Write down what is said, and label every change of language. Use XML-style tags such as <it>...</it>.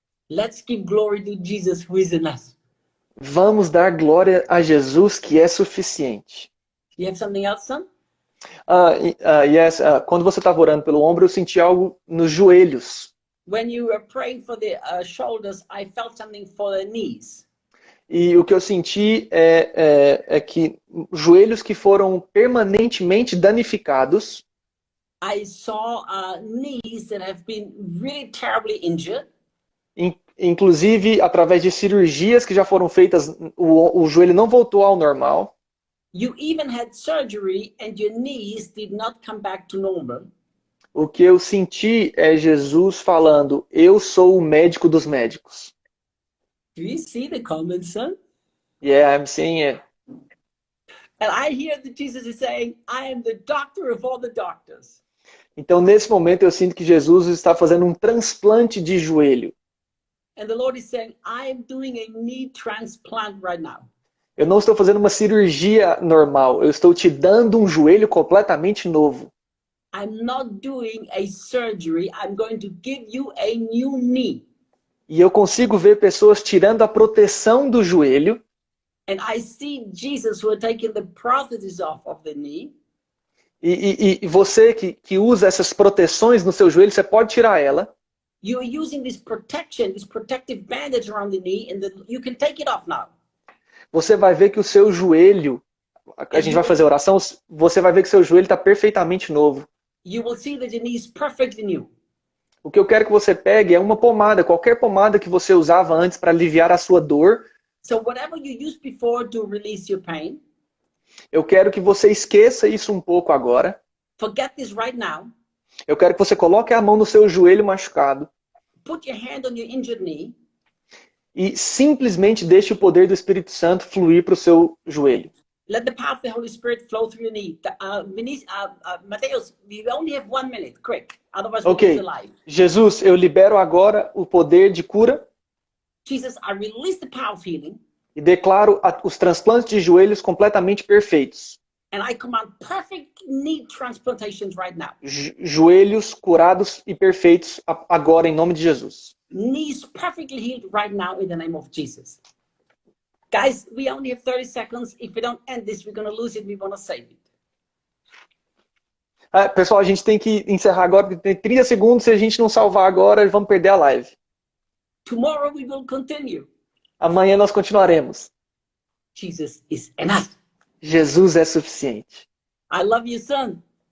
<en>Let's give glory to Jesus who is in us.</en> <pt>Vamos dar glória a Jesus que é suficiente.</pt> <en>You have something else, son?</en> <pt>Yes, quando você estava orando pelo ombro, eu senti algo nos joelhos.</pt> <en>When you were praying for the shoulders, I felt something for the knees.</en> <pt>E o que eu senti é que joelhos que foram permanentemente danificados.</pt> <en>I saw knees that have been really terribly injured.</en> <pt>Inclusive, através de cirurgias que já foram feitas, o joelho não voltou ao normal.</pt> <en>You even had surgery and your knees did not come back to normal.</en> <pt>O que eu senti é Jesus falando, eu sou o médico dos médicos.</pt> <en>Do you see the comments, son? Yeah, I'm seeing it. And I hear that Jesus is saying, I am the doctor of all the doctors.</en> <pt>Então, nesse momento, eu sinto que Jesus está fazendo um transplante de joelho.</pt> <en>And the Lord is saying, I am doing a knee transplant right now.</en> <pt>Eu não estou fazendo uma cirurgia normal, eu estou te dando um joelho completamente novo.</pt> <en>I'm not doing a surgery, I'm going to give you a new knee.</en> <pt>E eu consigo ver pessoas tirando a proteção do joelho.</pt> <en>And I see Jesus who are taking the prosthesis off of the knee.</en> <pt>E você que usa essas proteções no seu joelho, você pode tirar ela.</pt> <en>You are using this protection, this protective bandage around the knee, and you can take it off now.</en> <pt>Você vai ver que o seu joelho, a gente vai fazer a oração, você vai ver que o seu joelho está perfeitamente novo.</pt> <en>You will see that the knee is perfectly new.</en> <pt>O que eu quero que você pegue é uma pomada, qualquer pomada que você usava antes para aliviar a sua dor.</pt> <en>So whatever you used before to release your pain,</en> <pt>eu quero que você esqueça isso um pouco agora.</pt> <en>Forget this right now.</en> <pt>Eu quero que você coloque a mão no seu joelho machucado.</pt> <en>Put your hand on your injured knee.</en> <pt>E simplesmente deixe o poder do Espírito Santo fluir para o seu joelho.</pt> <en>Let the power of the Holy Spirit flow through your knee. Mateus, we only have 1 minute. Quick. Otherwise we'll lose the life.</en> <pt>Jesus, eu libero agora o poder de cura.</pt> <en>Jesus, I release the power of healing.</en> <pt>E declaro os transplantes de joelhos completamente perfeitos.</pt> <en>And I command perfect knee transplantations right now.</en> <pt>Joelhos curados e perfeitos agora em nome de Jesus.</pt> <en>Knees perfectly healed right now in the name of Jesus. Guys, we only have 30 seconds. If we don't end this, we're going to lose it. We want to save it.</en> <pt>Ah, pessoal, a gente tem que encerrar agora, porque tem 30 segundos. Se a gente não salvar agora, vamos perder a live.</pt> <en>Tomorrow we will continue.</en> <pt>Amanhã nós continuaremos.</pt> <en>Jesus is enough.</en> <pt>Jesus é suficiente.</pt> <en>I love you, son.</en>